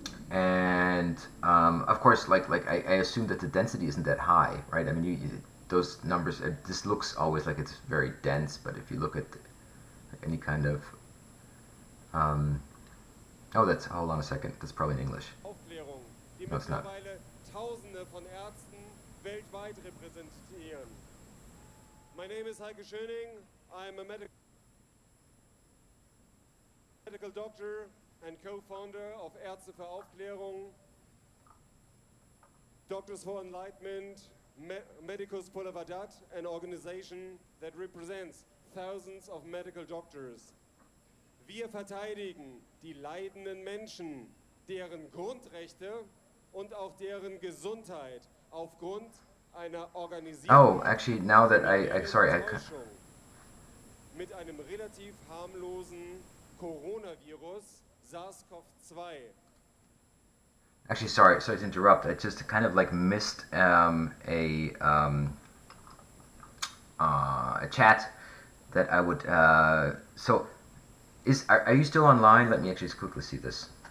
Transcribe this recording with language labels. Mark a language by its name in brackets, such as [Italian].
[English] And of course, like I assume that the density isn't that high, right? I mean, those numbers, this looks always like it's very dense, but if you look at any kind of oh, that's, hold on a second, that's probably in English. No, it's not. [German] Tausende von Ärzten weltweit repräsentieren. [English] My name is Heike Schöning. I'm a medical doctor and co-founder of Ärzte für Aufklärung, Doctors for Enlightenment, Medicus pour la Verdad, an organization that represents thousands of medical doctors. [German] Wir verteidigen die leidenden Menschen, deren Grundrechte und auch deren Gesundheit aufgrund einer organisierten [English] Oh, actually, now that sorry, [German] mit einem relativ harmlosen Coronavirus SARS-CoV-2. [English] Actually, sorry to interrupt. I just kind of like missed a chat that I would. So, are you still online? Let me actually just quickly see this.